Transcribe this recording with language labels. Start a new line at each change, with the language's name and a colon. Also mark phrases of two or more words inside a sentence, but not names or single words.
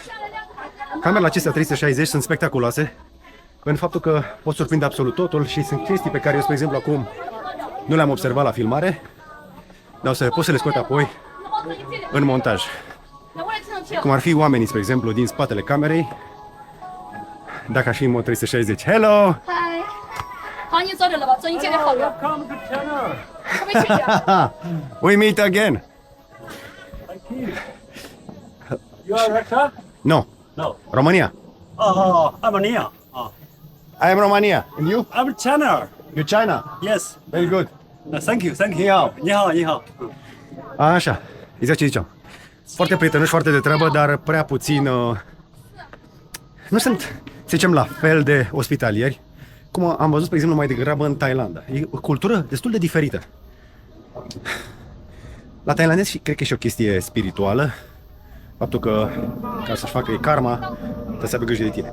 Romanian: Camerele acestea 360 sunt spectaculoase, pentru faptul că pot surprinde absolut totul și sunt chestii pe care eu, spre exemplu, acum nu le-am observat la filmare, dar o să pot să le scot apoi în montaj. cum ar fi oamenii, spre exemplu, din spatele camerei, dacă aș fi în mod 360.
English: Hello!
Chinese: 好，你坐着了吧，坐你姐姐后边。后面去点。
English: We meet again! You are Russia? No, No. Romania. Oh, I'm Ania. Oh, I am Romania. And you? I'm China. You China? Yes. Very good. Thank you. Thank you.
Chinese: 你好。你好，你好。
Romanian: Așa, exact ce ziceam. Foarte prietenoși, foarte de treabă, dar prea puțin... nu sunt, să zicem, la fel de ospitalieri, cum am văzut, spre exemplu, mai degrabă în Thailanda. E o cultură destul de diferită. La tailandezi cred că e și o chestie spirituală, faptul că ca să-și facă ei karma, trebuie să aibă grijă de tine.